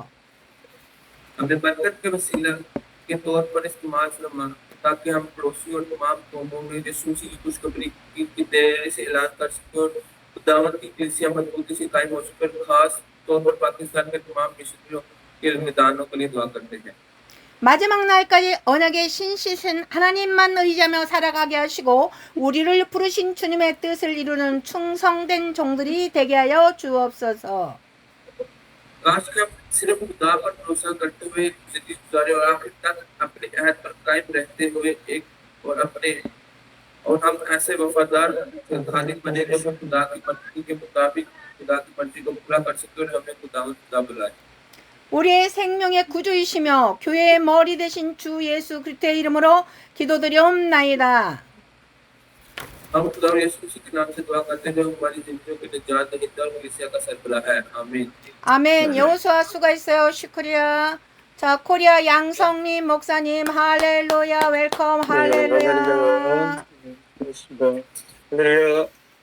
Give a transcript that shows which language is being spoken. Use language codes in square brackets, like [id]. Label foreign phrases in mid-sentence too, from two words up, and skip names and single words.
[ur] ہمیں برکت کے وسیلہ کے طور پر استعمال فرما تاکہ ہم پڑوسی اور تمام قوموں میں یسوع مسیح کی خوشخبری کی دیری سے اعلان کر سکیں اور خداوند کی کلیسیا مضبوطی سے قائم ہو سکے. خاص طور پر پاکستان کے تمام مشنریوں کے میدانوں کے لیے دعا کرتے ہیں. [ko] 마지막 날까지 언약의 신실은 하나님만 의지하며 살아가게 하시고 우리를 부르신 주님의 뜻을 이루는 충성된 종들이 되게 하여 주옵소서. [ur] کاش کہ ہم صرف خدا پر بھروسہ کرتے ہوئے زندگی گزارے اور آخر تک اپنے عہد پر قائم رہتے ہوئے ہم ایسے وفادار خالد بنے جو خدا کی مرضی کے مطابق خدا کی مرضی کو پورا کر سکے اور ہمیں خدا بلائے. [ko] 우리의 생명의 구주이시며 교회의 머리 되신 주 예수 그리스도의 이름으로 기도드리옵나이다. [ur] ہم خدا اور یسوع مسیح کے نام سے دعا کرتے ہیں جو ہماری زندگیوں کے نجات دہندہ اور کلیسیا کا سربراہ ہے. आमीन। [ko] 아멘. 여호수아 수고했어요. 슈크리야. 자, 코리아 양성민 목사님 할렐루야 웰컴 할렐루야. 할렐루야.